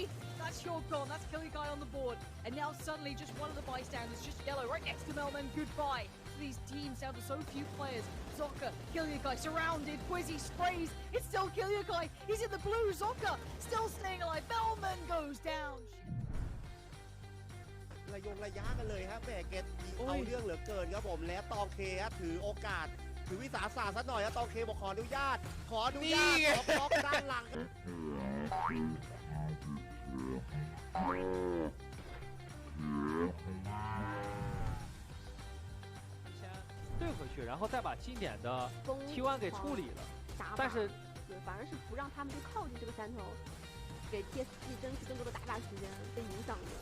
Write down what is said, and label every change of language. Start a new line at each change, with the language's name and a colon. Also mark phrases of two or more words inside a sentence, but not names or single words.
English: That's your gone. That's Killy Guy on the board. And now suddenly just one of the bystanders, just yellow, right next to Melman. Goodbye. So these teams down to so few players. Zoka, Killy Guy surrounded. Quizzy sprays. It's still Killy Guy. He's in the blue. Zoka still staying alive. Melman goes down.
Thai: ระยะกันเลยฮะแหมเกตเอาเรื่องเหลือเกินครับผมและตองเคฮะถือโอกาสถือวิสาสะซะหน่อยฮะตองเคบอกขออนุญาตขอบล็อกด้านหลัง
Chinese: 对回去，然后再把经典的 T1 给处理了，但是反而是不让他们去靠近这个山头，给 TSG 争取更多的打时间，被影响的。